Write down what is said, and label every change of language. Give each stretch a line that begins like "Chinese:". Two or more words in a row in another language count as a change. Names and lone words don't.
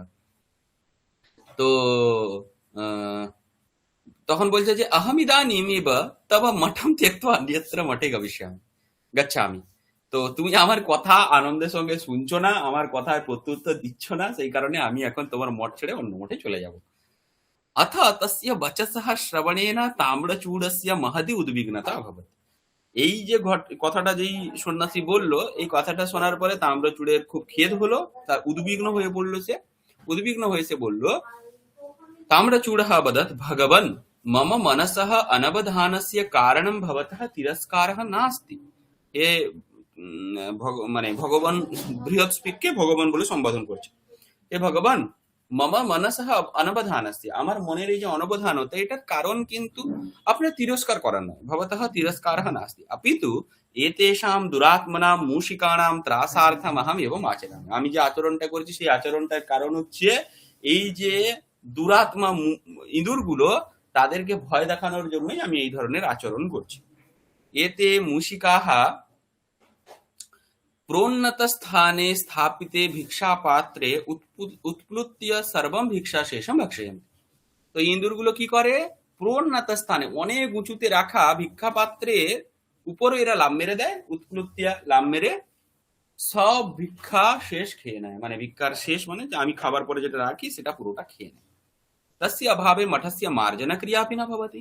Bangla: তো তখন বলছে যে
Sanskrit: আহমিদানিম এব তব মঠম ত্যক্ত্বা অন্যত্র মঠে গচ্ছামি।
Bangla: তো তুমি আমার কথা আনন্দের সঙ্গে শুনছো না, আমার কথার প্রত্যুত্তর দিচ্ছ না, সেই কারণে আমি এখন তোমার মঠ ছেড়ে অন্য মঠে চলে যাব।
Sanskrit: अथ तस्य वचसः श्रवणेन ताम्रचूडस्य महती उद्विग्नता अभवत्।
Bangla: এই যে কথাটা যেই সন্ন্যাসী বলল, এই কথাটা শোনার পরে তাম্রচূড়ের খুব খেদ হলো, তার উদ্বিগ্ন হয়ে পড়লো সে। উদ্বিগ্ন হয়ে সে বলল,
Sanskrit: তাম্রচূড়ः वदत् भगवन् मम मनसः अनवधानस्य कारणं भवतः तिरस्कारः नास्ति।
Bangla: এ মানে ভগবান বৃহস্পতিকে ভগবান বলে সম্বোধন করছে। হে ভগবান,
Sanskrit: মম মনসহ অনবধানস্য,
Bangla: আমার মনের এই যে অনবধানতা, এটার কারণ কিন্তু আপনার তিরস্কার করার নয়।
Sanskrit: ভবতঃ তিরস্কারः নাস্তি অপিতু এতেষাম দুরাত্মনাম মূষিকানাম ত্রাসার্থম অহম এবং আচরামি।
Bangla: আমি যে আচরণটা করেছি, সেই আচরণটার কারণ হচ্ছে এই যে দুরাত্মা ইঁদুরগুলো, তাদেরকে ভয় দেখানোর জন্যই আমি এই ধরনের আচরণ করছি।
Sanskrit: এতে মূষিকাহ प्रोन्नत स्थाने स्थापिते भिक्षा पात्रे उत्प्लुत्य सर्वम भिक्षा शेषम भक्षयन्ति।
Bangla: তো ইঁদুরগুলো কি করে, প্রোন্নত স্থানে, অনেক উঁচুতে রাখা ভিক্ষা পাত্রের উপরে এরা লাভ মেরে দেয়, উৎপ্লুতিয়া লাভ মেরে সব ভিক্ষা শেষ খেয়ে নেয়। মানে ভিক্ষার শেষ মানে আমি খাবার পরে যেটা রাখি সেটা পুরোটা খেয়ে নেয়।
Sanskrit: তস্য অভাবে মঠস্য মার্জনা ক্রিয়াপি না ভবতি।